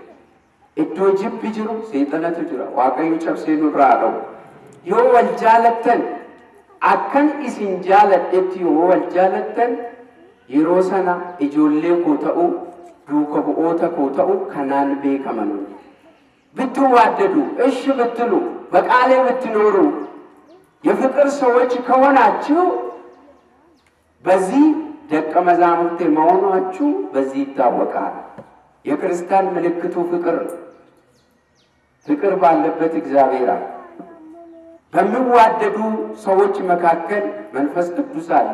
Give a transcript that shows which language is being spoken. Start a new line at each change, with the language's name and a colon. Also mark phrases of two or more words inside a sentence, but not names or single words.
Oromo: Iddoo jibbi jiru seexanatu jira. Waaqayyo cabsee nurraa dha'u. Yoo wal jaalattan akkan isin jaaladhetti yoo wal jaalattan yeroo sana ijoollee koo ta'u duuka bu'oota koo ta'u kanaan beekaman
Amharic: ብትዋደዱ እሺ ብትሉ በቃሌ ብትኖሩ የፍቅር ሰዎች ከሆናችሁ በዚህ ደቀ መዛሙርቴ መሆናችሁ በዚህ ይታወቃል የክርስቲያን ምልክቱ ፍቅር ባለበት እግዚአብሔር በሚዋደዱ ሰዎች መካከል መንፈስ ቅዱስ አለ